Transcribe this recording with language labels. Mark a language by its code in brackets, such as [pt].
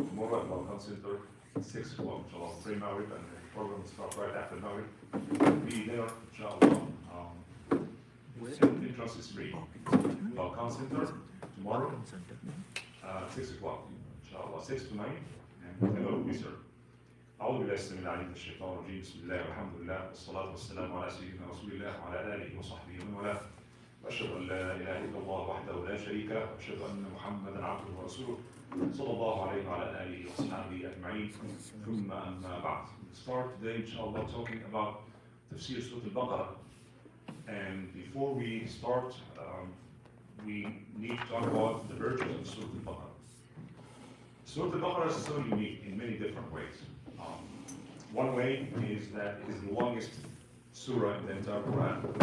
[en] Tomorrow at Balkan Center, 6 o'clock, inshallah. Pray Maghrib and the program will start right after Maghrib. Be there, inshallah. Entrance is free. Balkan Center tomorrow, 6 o'clock, inshallah, 6 to 9, and whatever we serve. [ar] أعوذ بالله السميع العليم من الشيطان الرجيم بسم الله والحمد لله والصلاة والسلام على سيدنا رسول الله وعلى آله وصحبه ومن والاه وأشهد أن لا إله إلا الله وحده لا شريك له وأشهد أن محمدا عبده ورسوله صلى الله عليه وعلى آله وصحبه أجمعين ثم أما بعد. [en] We start today inshallah talking about Tafseer Al-Baqarah, and before we start we need to talk about the virtues of Surah Al-Baqarah. Surah Al-Baqarah is so unique in many different ways. One way is that it is the longest surah in the entire Quran.